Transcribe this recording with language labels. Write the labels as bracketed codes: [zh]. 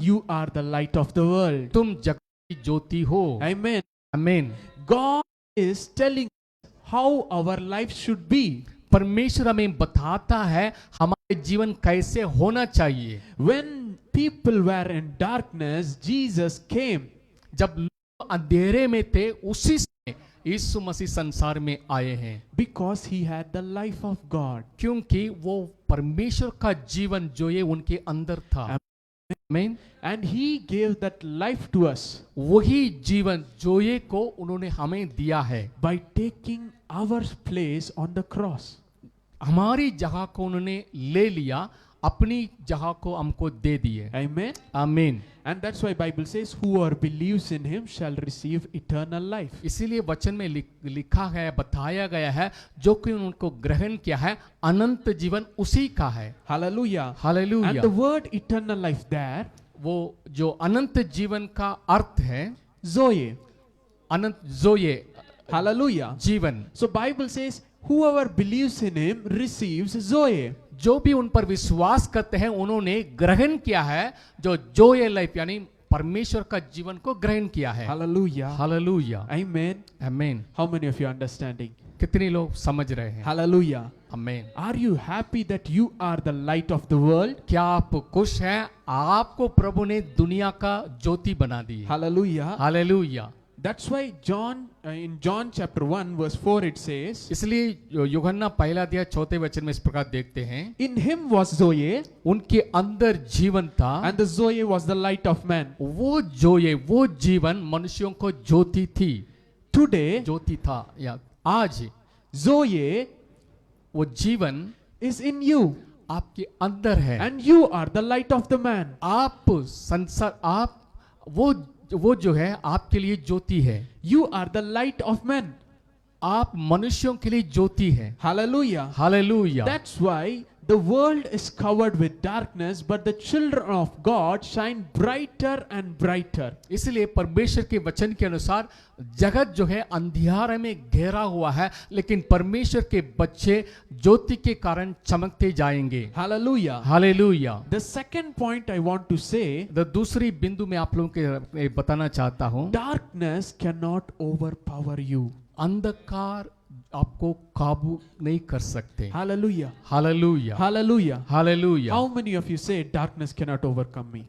[en] you are the light of the world. [hi] तुम जगत की ज्योति हो। [en] Amen. [hi] आमीन। [en] God is telling us how our life should be. [hi] परमेश्वर हमें बताता है हमारे जीवन कैसे होना चाहिए। [en] When people were in darkness, Jesus came. [hi] जब लोग अंधेरे में थे उसी समय यीशु मसीह संसार में आए हैं, [en] Because he had the life of God. [hi] क्योंकि वो परमेश्वर का जीवन जो ये उनके अंदर था। आमीन। [en] And he gave that life to us [hi] वही जीवन जो ये को उन्होंने हमें दिया है। [en] by taking our place on the cross. [hi] हमारी जगह को उन्होंने ले लिया, अपनी जगह को हमको दे दिए। [en] Amen. [hi] आमीन। [en] And that's why Bible says, whoever believes in him shall receive eternal life. [hi] इसीलिए वचन में लिखा है, बताया गया है, जो कि उनको ग्रहण किया है अनंत जीवन उसी का है। [en] Hallelujah. [hi] Hallelujah. [en] And the word eternal life there, [hi] वो जो अनंत जीवन का अर्थ है, [en] Zoe. [hi] अनंत जोये [en] Hallelujah. [hi] जीवन। [en] So Bible says, whoever believes in him receives Zoe. [hi] जो भी उन पर विश्वास करते हैं उन्होंने ग्रहण किया है, जो जोये लाइफ यानी परमेश्वर का जीवन को ग्रहण किया है। [en] Hallelujah. [hi] हालेलुया। [en] Amen. [hi] आमीन। [en] How many of you are understanding? [hi] कितने लोग समझ रहे हैं? [en] Hallelujah. [hi] आमीन। [en] Are you happy that you are the light of the world? [hi] क्या आप खुश हैं? आपको प्रभु ने दुनिया का ज्योति बना दी है। [en] Hallelujah. [hi] Hallelujah. [en] That's why in John chapter 1 verse 4 it says, [hi] इसलिए यूहन्ना पहला अध्याय 4 वचन में इस प्रकार देखते हैं, [en] in him was Zoe, [hi] उनके अंदर जीवन था, [en] and the Zoe was the light of man. [hi] वो जोए वो जीवन मनुष्यों को ज्योति थी, [en] Today, [hi] ज्योति था। या आज [en] Zoe [hi] वो जीवन [en] is in you, [hi] आपके अंदर है। [en] and you are the light of the man. [hi] आप संसार, आप वो जो है आपके लिए ज्योति है। [en] You are the light of men. [hi] आप मनुष्यों के लिए ज्योति है। [en] Hallelujah. [hi] Hallelujah. [en] That's why the world is covered with darkness, but the children of God shine brighter and brighter. [hi] इसलिए परमेश्वर के वचन के अनुसार जगत जो है अंधियारे में घेरा हुआ है, लेकिन परमेश्वर के बच्चे ज्योति के कारण चमकते जाएंगे। [en] Hallelujah. [hi] Hallelujah. [en] The second point I want to say, [hi] दूसरी बिंदु में आप लोगों के बताना चाहता हूं, [en] darkness cannot overpower you. [hi] अंधकार आपको काबू नहीं कर सकते। [en] Hallelujah. [hi] Hallelujah. [en] Hallelujah. [hi] Hallelujah. [en] How many of you say darkness cannot overcome me?